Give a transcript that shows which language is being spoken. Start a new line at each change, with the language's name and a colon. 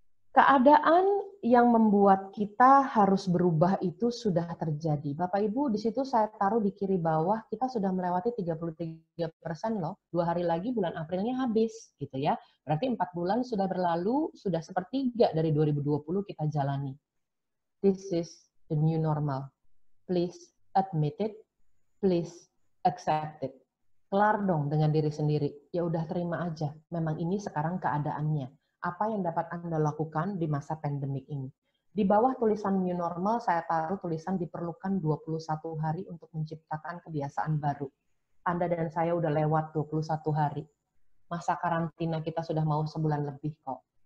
Indonesian: Keadaan yang membuat kita harus berubah itu sudah terjadi. Bapak Ibu, di situ saya taruh di kiri bawah, kita sudah melewati 33% loh. 2 hari lagi bulan Aprilnya habis, gitu ya. Berarti 4 bulan sudah berlalu, sudah sepertiga dari 2020 kita jalani.
English: This is the new normal. Please admit it, please accept it.
Indonesian: Kelar dong dengan diri sendiri. Ya udah terima aja, memang ini sekarang keadaannya. Apa yang dapat Anda lakukan di masa pandemik ini? Di bawah tulisan new normal, saya taruh tulisan diperlukan 21 hari untuk menciptakan kebiasaan baru. Anda dan saya udah lewat 21 hari. Masa karantina kita sudah mau sebulan lebih kok.